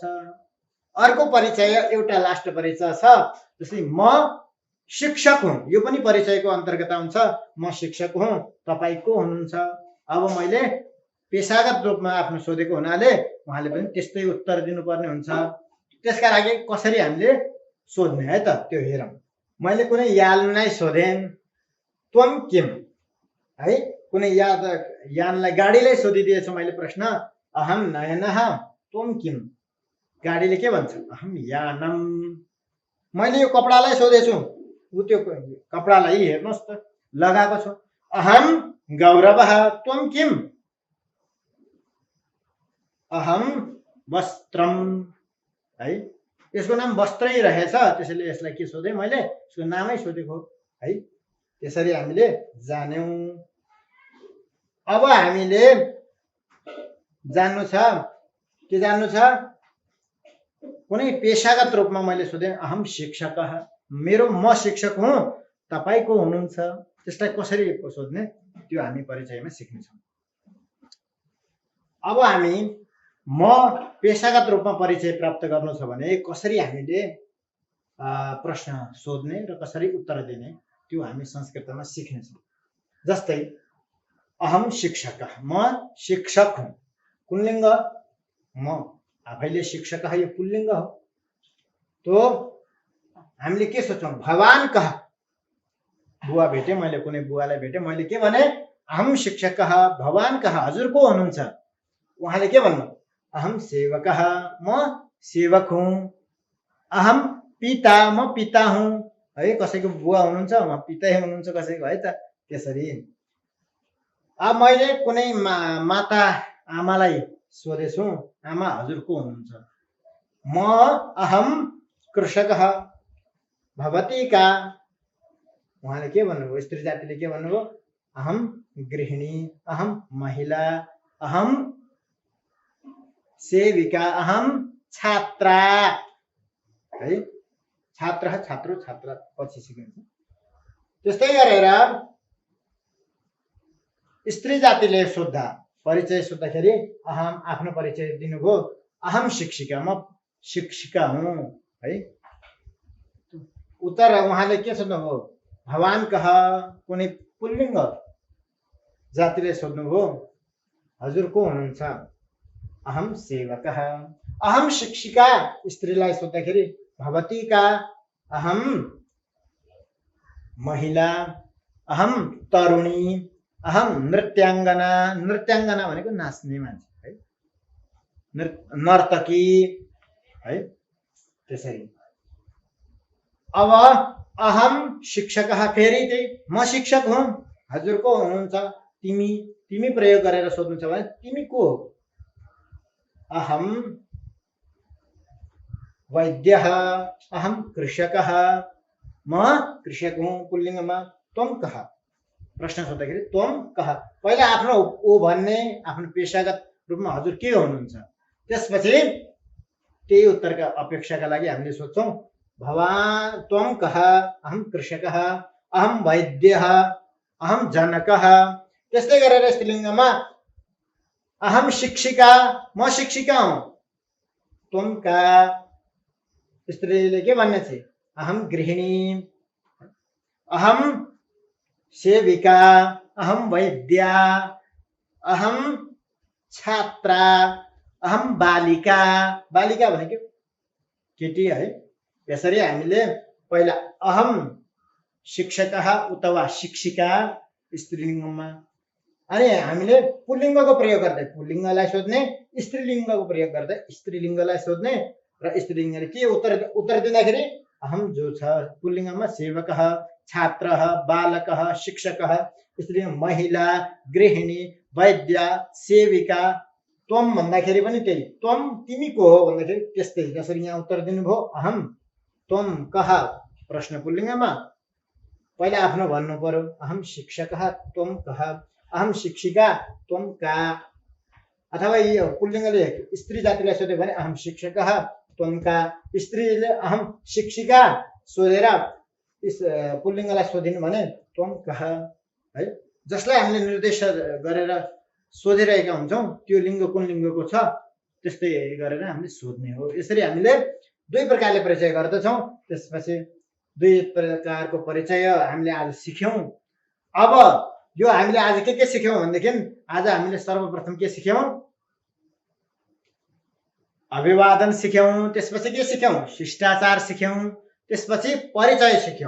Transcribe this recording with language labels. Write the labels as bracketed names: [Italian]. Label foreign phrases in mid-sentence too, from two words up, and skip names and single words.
[Nepali] अर्को परिचय, एउटा लास्ट परिचय छ, जस्तै म शिक्षक हुँ, यो पनि परिचयको अन्तर्गत आउँछ। म शिक्षक हुँ, तपाईँ को हुनुहुन्छ। अब मैले पेशागत रूपमा आफ्नो सोधेको हुनाले उहाँले पनि त्यस्तै उत्तर दिनुपर्ने हुन्छ। त्यसका लागि कसरी हामीले सोध्ने है त, त्यो हेरौँ। मैले कुनै यानलाई सोधेँ, [Sanskrit] त्वम किम [Nepali] है, कुनै यानलाई, गाडीलाई सोधिदिएछु मैले प्रश्न, [Sanskrit] अहम नयनः त्वम किम। [Nepali] गाडीले के भन्छ, [Sanskrit] अहम यानम। [Nepali] मैले यो कपडालाई सोधेछु, उ त्यो कपडालाई हेर्नुहोस् त लगाएको छु, [Sanskrit] अहम गौरवः त्वम किम। अहम वस्त्रम [Nepali] है, यसको नाम वस्त्रै रहेछ, त्यसैले यसलाई के सोधेँ मैले, यसको नामै सोधेको है। त्यसरी हामीले जान्यौँ। अब हामीले जान्नु छ, के जान्नु छ, कुनै पेशागत रूपमा मैले सोधेँ, [Sanskrit] अहम शिक्षकः, [Nepali] मेरो म शिक्षक हुँ, तपाईँ को हुनुहुन्छ, त्यसलाई कसरी सोध्ने त्यो हामी परिचयमा सिक्नेछौँ। अब हामी म पेशागत रूपमा परिचय प्राप्त गर्नु छ भने कसरी हामीले प्रश्न सोध्ने र कसरी उत्तर दिने त्यो हामी संस्कृतमा सिक्नेछौँ। [Sanskrit] जस्तै अहम शिक्षकः, [Nepali] म शिक्षक हुँ, पुल्लिङ्ग, म आफैले शिक्षकः, यो पुल्लिङ्ग हो। तो हामीले के सोच्छौँ, [Sanskrit] भवान कः। [Nepali] बुवा भेटे, मैले कुनै बुवालाई भेटे, मैले के भने, [Sanskrit] अहम शिक्षकः भवान कः, [Nepali] हजुर को हुनुहुन्छ। उहाँले के भन्नु, [Sanskrit] अहम सेवकः, [Nepali] म सेवक हुँ। [Sanskrit] अहम पिता, [Nepali] म पिता हुँ है, कसैको बुवा हुनुहुन्छ उहाँ पितै हुनुहुन्छ कसैको है त। त्यसरी अब मैले कुनै माता आमालाई सोधेछु, आमा हजुर को हुनुहुन्छ। [Sanskrit] म अहम कृषकः भवती का, [Nepali] उहाँले के भन्नुभयो, स्त्री जातिले के भन्नुभयो, [Sanskrit] अहम गृहिणी, अहम महिला, अहम सेविका, अहम छात्रा है। [Nepali] छात्र छात्रु छात्रा पछि सिकिन्छ। त्यस्तै गरेर स्त्री जातिले सोद्धा परिचय सोद्धाखेरि अहम आफ्नो परिचय दिनुभयो, [Sanskrit] अहम शिक्षिका, [Nepali] म शिक्षिका हुँ है। उत्तर उहाँले के सोध्नुभयो, [Sanskrit] भवान कह, [Nepali] कुनै पुल्लिङ्ग जातिले सोध्नुभयो, हजुर को हुनुहुन्छ, [Sanskrit] अहम सेवकः। अहम शिक्षिका [Nepali] स्त्रीलाई सोद्धाखेरि [Sanskrit] भवती का, अहम महिला, अहम तरुणी, अहम नृत्याङ्गना। [Nepali] नृत्याङ्गना भनेको नाच्ने मान्छे है, नर्तकी है। त्यसरी अब [Sanskrit] अहम शिक्षकः, [Nepali] फेरि त्यही म शिक्षक हुँ, हजुर को हुनुहुन्छ, तिमी। तिमी प्रयोग गरेर सोध्नु छ भने तिमी को हो, [Sanskrit] अहम वैद्यः, अहम कृषकः, [Nepali] म कृषक हुँ पुल्लिङ्गमा। [Sanskrit] त्वम कह, [Nepali] प्रश्न सोद्धाखेरि [Sanskrit] त्वम कह, [Nepali] पहिला आफ्नो ओ भन्ने, आफ्नो पेशागत रूपमा हजुर के हुनुहुन्छ, त्यसपछि त्यही उत्तरका अपेक्षाका लागि हामीले सोध्छौँ, [Sanskrit] भवान त्वम कह, अहम कृषकः, अहम वैद्यः, अहम जनकः। [Nepali] त्यस्तै गरेर स्त्रीलिङ्गमा [Sanskrit] अहम शिक्षिका, [Nepali] म शिक्षिका हुँ, [Sanskrit] त्वम का, [Nepali] स्त्रीले के भन्ने छ, [Sanskrit] अहम गृहिणी, अहम सेविका, अहम वैद्या, अहम छात्रा, अहम बालिका। [Nepali] बालिका भनेको केटी है। यसरी हामीले पहिला [Sanskrit] अहम शिक्षकः [Nepali] अथवा शिक्षिका स्त्रीलिङ्गमा, अनि हामीले पुल्लिङ्गको प्रयोग गर्दै पुल्लिङ्गलाई सोध्ने, स्त्रीलिङ्गको प्रयोग गर्दै स्त्रीलिङ्गलाई सोध्ने, र स्त्रीलिङ्गले के उत्तर दिँदाखेरि अहम जो छ पुल्लिङ्गमा सेवकः, छात्रः, बालकः, शिक्षकः, स्त्रीलिङ्ग महिला, गृहिणी, वैद्या, सेविका। त्वम भन्दाखेरि पनि त्यही, त्वम तिमी को हो भन्दाखेरि त्यस्तै जसरी यहाँ उत्तर दिनुभयो, [Sanskrit] अहम त्वम कह, [Nepali] प्रश्न पुल्लिङ्गमा पहिला आफ्नो भन्नु पर्यो, [Sanskrit] अहम शिक्षकः त्वम कह, अहम शिक्षिका त्वम का। [Nepali] अथवा यो पुल्लिङ्गले स्त्री जातिलाई सोध्यो भने [Sanskrit] अहम शिक्षकः त्वम का, [Nepali] स्त्रीले [Sanskrit] अहम शिक्षिका [Nepali] सोधेर पुल्लिङ्गलाई सोधिनु भने [Sanskrit] त्वम कह [Nepali] है। जसलाई हामीले निर्देश गरेर सोधिरहेका हुन्छौँ त्यो लिङ्ग कुन लिङ्गको छ त्यस्तै गरेर हामीले सोध्ने हो। यसरी हामीले दुई प्रकारले परिचय गर्दछौँ। त्यसपछि दुई प्रकारको परिचय हामीले आज सिक्यौँ। अब यो हामीले आज के सिक्यौँ भनेदेखि आज हामीले सर्वप्रथम के सिक्यौँ, अभिवादन सिक्यौँ, त्यसपछि के सिक्यौँ, शिष्टाचार सिक्यौँ, त्यसपछि परिचय सिक्यौँ।